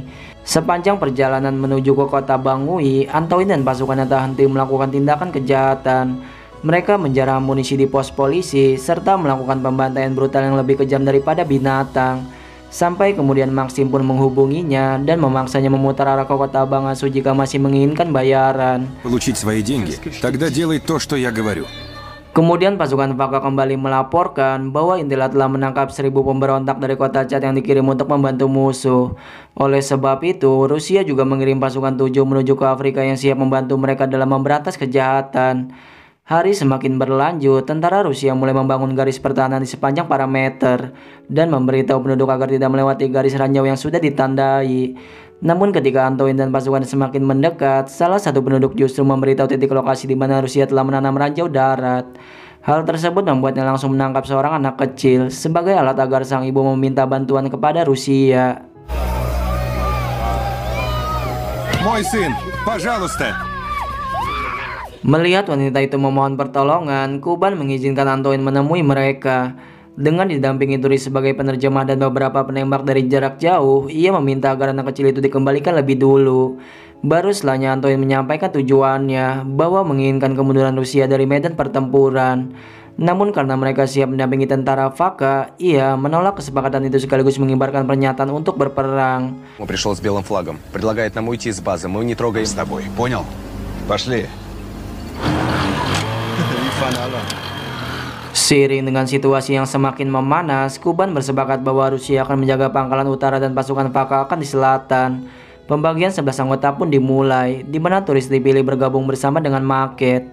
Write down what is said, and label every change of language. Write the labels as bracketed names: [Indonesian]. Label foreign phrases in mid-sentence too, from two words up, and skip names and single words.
[Indonesian] Sepanjang perjalanan menuju ke kota Bangui, Antoine dan pasukannya tak henti melakukan tindakan kejahatan. Mereka menjarah amunisi di pos polisi, serta melakukan pembantaian brutal yang lebih kejam daripada binatang. Sampai kemudian Maxim pun menghubunginya dan memaksanya memutar arah ke kota Bangasu jika masih menginginkan bayaran. [Russian] Получить свои деньги? Тогда делай то, что я говорю. [Indonesian] Kemudian pasukan FAKA kembali melaporkan bahwa Intila telah menangkap 1.000 pemberontak dari kota Chad yang dikirim untuk membantu musuh. Oleh sebab itu, Rusia juga mengirim pasukan 7 menuju ke Afrika yang siap membantu mereka dalam memberantas kejahatan. Hari semakin berlanjut, tentara Rusia mulai membangun garis pertahanan di sepanjang parameter dan memberitahu penduduk agar tidak melewati garis ranjau yang sudah ditandai. Namun ketika Antoine dan pasukan semakin mendekat, salah satu penduduk justru memberitahu titik lokasi di mana Rusia telah menanam ranjau darat. Hal tersebut membuatnya langsung menangkap seorang anak kecil sebagai alat agar sang ibu meminta bantuan kepada Rusia. [Russian] Мой сын, пожалуйста. [Indonesian] Melihat wanita itu memohon pertolongan, Kuban mengizinkan Antoine menemui mereka. Dengan didampingi turis sebagai penerjemah dan beberapa penembak dari jarak jauh, ia meminta agar anak kecil itu dikembalikan lebih dulu. Baru setelahnya Antoine menyampaikan tujuannya, bahwa menginginkan kemunduran Rusia dari medan pertempuran. Namun karena mereka siap mendampingi tentara FAKA, ia menolak kesepakatan itu sekaligus mengibarkan pernyataan untuk berperang. [Russian] Он пришел с белым флагом. Предлагает нам уйти с базы. Мы не трогаем с тобой. Понял? Пошли. [Indonesian] Seiring dengan situasi yang semakin memanas, Kuban bersepakat bahwa Rusia akan menjaga pangkalan utara dan pasukan FAKA akan di selatan. Pembagian 11 anggota pun dimulai, di mana turis dipilih bergabung bersama dengan Market.